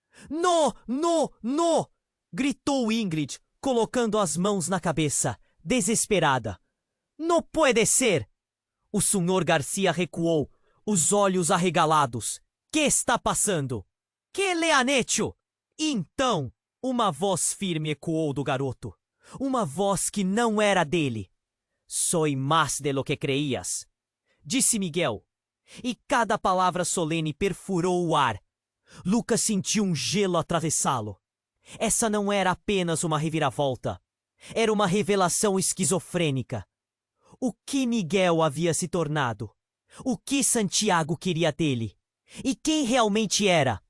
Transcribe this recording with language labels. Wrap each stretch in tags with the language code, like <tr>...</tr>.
<es>"No, no, no!"</es> <pt>gritou Ingrid, colocando as mãos na cabeça, desesperada.</pt> <es>"No puede ser!"</es> <pt>O Sr. Garcia recuou, os olhos arregalados.</pt> <es>"Que está passando? Que le han hecho?"</es> <pt>Então, uma voz firme ecoou do garoto. Uma voz que não era dele.</pt> <es>"Soy más de lo que creías",</es> <pt>disse Miguel. E cada palavra solene perfurou o ar. Lucas sentiu um gelo atravessá-lo. Essa não era apenas uma reviravolta. Era uma revelação esquizofrênica. O que Miguel havia se tornado? O que Santiago queria dele? E quem realmente era?</pt>